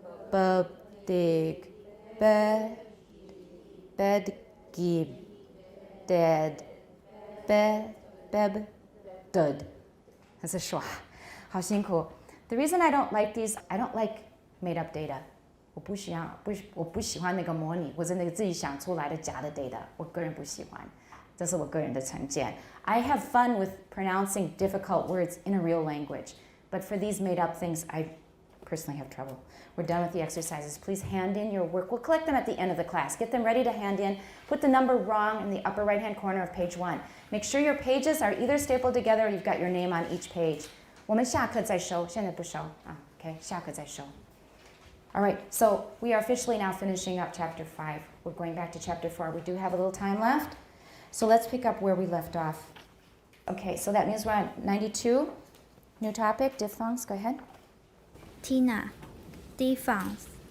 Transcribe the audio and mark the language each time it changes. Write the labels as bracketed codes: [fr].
[en] Bub, dig, bed, bed, gib, dead, bed, beb, dud. That's a schwa. [zh] 好辛苦. [en] The reason I don't like these, I don't like made up data. [zh] 我不喜欢那个模拟或者那个自己想出来的假的 data. 我个人不喜欢。这是我个人的成见. [en] I have fun with pronouncing difficult words in a real language, but for these made-up things, I personally have trouble. We're done with the exercises. Please hand in your work. We'll collect them at the end of the class. Get them ready to hand in. Put the number wrong in the upper right-hand corner of page 1. Make sure your pages are either stapled together or you've got your name on each page. [zh] 我们下课再收，现在不收啊 Okay, 下课再收. [en] All right, so we are officially now finishing up Chapter 5. We're going back to Chapter 4. We do have a little time left. So let's pick up where we left off. Okay, so that means we're on 92. New topic, diphthongs. Go ahead. Tina, diphthongs.